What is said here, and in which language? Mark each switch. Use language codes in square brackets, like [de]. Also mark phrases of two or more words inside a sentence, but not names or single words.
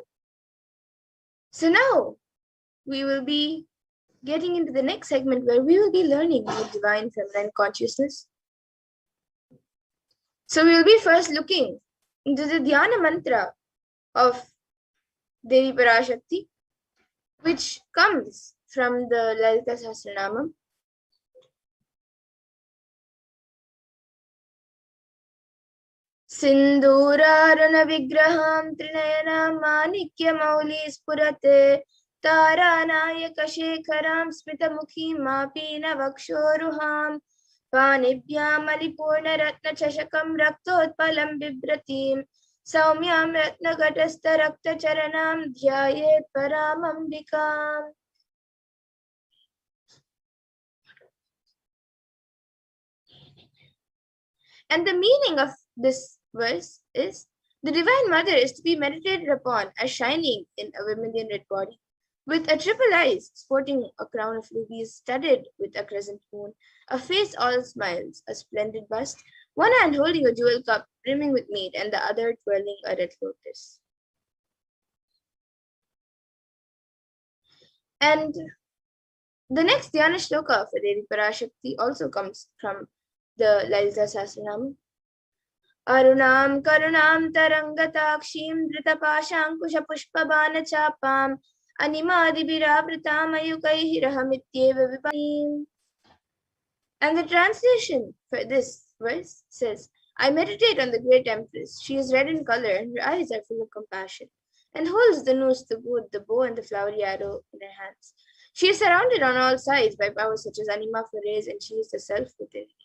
[en] So now we will be getting into the next segment where we will be learning the divine feminine consciousness. So we will be first looking into the [sa] Dhyana mantra [en] of Devi Parashakti, which comes from the Lalita Sahasranamam. [sa] Sindhurarana vigraham trinayana manikya mauli spurate taranayaka shekharam smitamukhim mapina vakshoruham panibhyam alipurna ratna chashakam raktotpalam bibratim Saumyam ratnagatastha rakta charanam dhyayet paramambikam. [en] And the meaning of this verse is, the Divine Mother is to be meditated upon as shining in a vermilion red body, with a triple eyes, sporting a crown of rubies studded with a crescent moon, a face all smiles, a splendid bust, one hand holding a jewel cup brimming with mead, and the other twirling a red lotus. And the next [sa] Dhyana shloka [en] for Devi Parashakti also comes from the Lalita Sahasranam. [sa] Arunam karunam tarangatakshim dritapashankusha pushpabana chapam animadibirapratam ayukaihirahamityeva vipanim. [en] And the translation for this verse says, I meditate on the great empress. She is red in color and her eyes are full of compassion, and holds the noose, the wood, the bow, and the flowery arrow in her hands. She is surrounded on all sides by powers such as anima forays, and she is the self within.